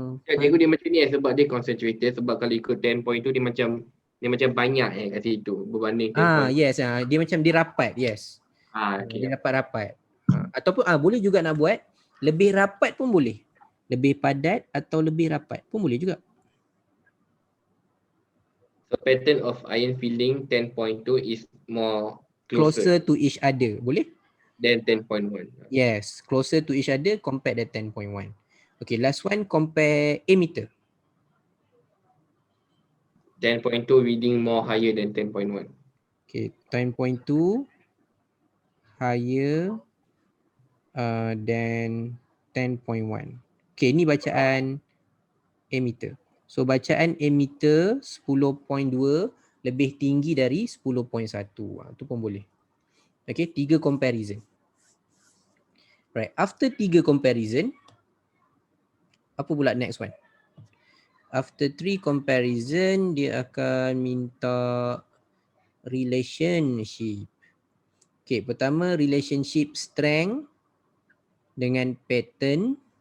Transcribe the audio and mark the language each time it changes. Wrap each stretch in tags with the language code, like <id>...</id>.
<ms>Cikgu dia macam ni sebab dia concentrated, sebab kalau ikut 10 point tu dia macam banyak kat situ berbanding 10 point. Yes, dia macam dia rapat, yes. Okay. Dia rapat-rapat. Ataupun boleh juga nak buat lebih rapat pun boleh. Lebih padat atau lebih rapat pun boleh juga.</ms> <en>So pattern of ion filling 10.2 is more Closer to each other.</en> <ms>Boleh?</ms> <en>Than 10.1. Yes, closer to each other compared to 10.1. Okay, last one, compare emitter. 10.2 reading more higher than 10.1. Okay, 10.2 higher than 10.1.</en> <ms>Okay, ni bacaan emitter. So bacaan emitter 10.2 lebih tinggi dari 10.1. Tu pun boleh.</ms> <en>Okay, 3 comparison. Right, after 3 comparison,</en> <ms>apa pula</ms> <en>next one? After 3 comparison,</en> <ms>dia akan minta relationship. Okay, pertama relationship strength dengan pattern.</ms>